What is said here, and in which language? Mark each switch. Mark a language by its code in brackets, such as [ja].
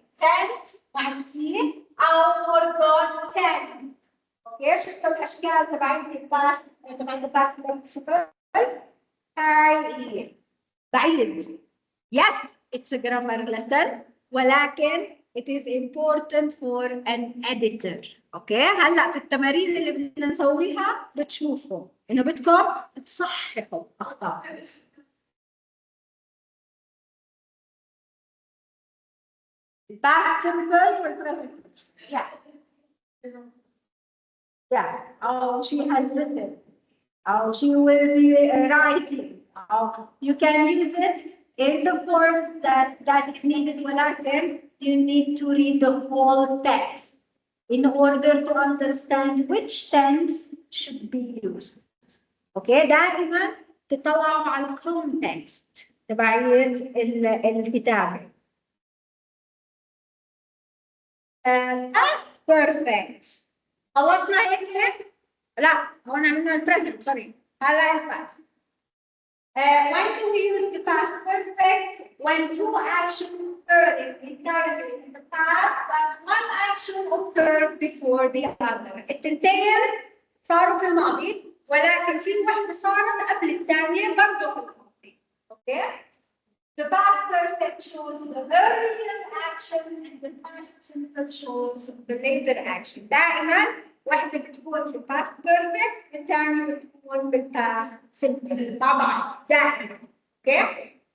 [ar] sent مع التي او forgotten. اوكي شفتوا الاشكال تبعين الباست تبعين الباست participle. هاي هي بعيد. [en] Yes, it's a grammar lesson [ar] ولكن [en] it is important for an editor. [ar] اوكي هلا في التمارين اللي بدنا نسويها بتشوفوا انه بدكم تصححوا اخطاء. [en] past simple والpresent. Yeah. Yeah. Oh, she has written. Oh, she will be writing. Oh, you can use it in the form that is needed [ar] ولكن [en] you need to read the whole text in order to understand which tense should be used. [ar] Okay, دائما تطلعوا على الكونتكست تبعية الكتابة. [en] Past perfect. [ar] خلصنا هيك؟ لا، هون عملنا البريزنت سوري. هلا الباست. [en] When do we use the past perfect? When two actions occurred entirely in the past, but one action occurred before the other. [ar] التنتين صاروا في الماضي ولكن في واحدة صارت قبل الثانية برضه في الماضي. [en] Okay? The past perfect shows the earlier action and the past simple shows the later action. [ar] دائما واحدة بتكون في past perfect الثانية بتكون بالpast simple مع بعض دائما. Okay?